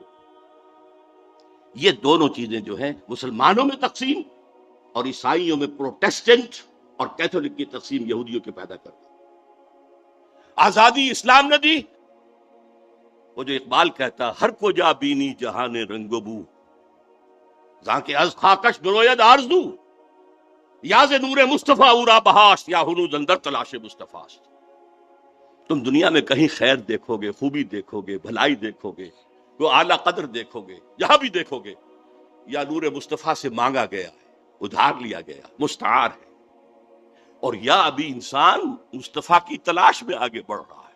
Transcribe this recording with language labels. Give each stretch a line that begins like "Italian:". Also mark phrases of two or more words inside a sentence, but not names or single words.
Urdu: یہ دونوں چیزیں جو ہیں مسلمانوں میں تقسیم اور عیسائیوں میں پروٹیسٹنٹ اور کیتھولک کی تقسیم یہودیوں کے پیدا کرتا۔ آزادی اسلام نے دی، وہ جو اقبال کہتا
Persian: ہر کو جا بینی جہان رنگ و بو، زاں کے از خاکش بروید آرزو، یا ز نور مصطفیٰ اورا بہاشت، یا ہنوز اندر تلاش مصطفیٰ۔
Urdu: تم دنیا میں کہیں خیر دیکھو گے، خوبی دیکھو گے، بھلائی دیکھو گے، وہ اعلیٰ قدر دیکھو گے، جہاں بھی دیکھو گے یا نور مصطفیٰ سے مانگا گیا ہے، ادھار لیا گیا، مستعار ہے، اور یا ابھی انسان مصطفیٰ کی تلاش میں آگے بڑھ رہا ہے۔